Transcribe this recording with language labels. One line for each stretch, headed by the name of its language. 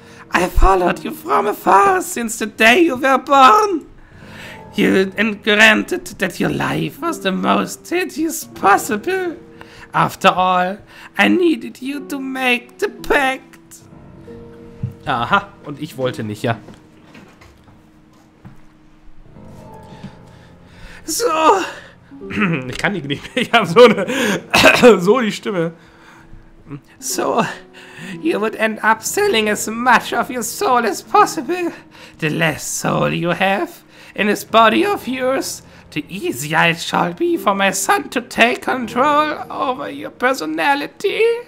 English: I followed you from afar since the day you were born. And granted that your life was the most tedious possible. After all, I needed you to make the pact.
German: Aha, und ich wollte nicht, ja. So. Ich kann die nicht mehr. Ich habe so eine... so die Stimme.
English: So, you would end up selling as much of your soul as possible. The less soul you have in this body of yours, the easier it shall be for my son to take control over your personality.